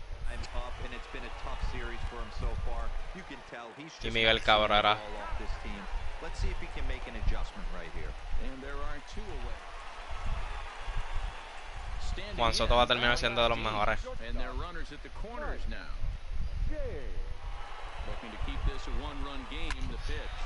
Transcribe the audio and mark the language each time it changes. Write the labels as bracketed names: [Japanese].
[English] I'm up, and it's been a tough series for him so far. You can tell he's just Miguel Cabrera. off this team. Let's see if he can make an adjustment right here. And there are 2 away. [Spanish] Juan Soto va a terminar siendo de los mejores. [English] And their runners at the corners now. Looking to keep this a 1-run game, the pitch.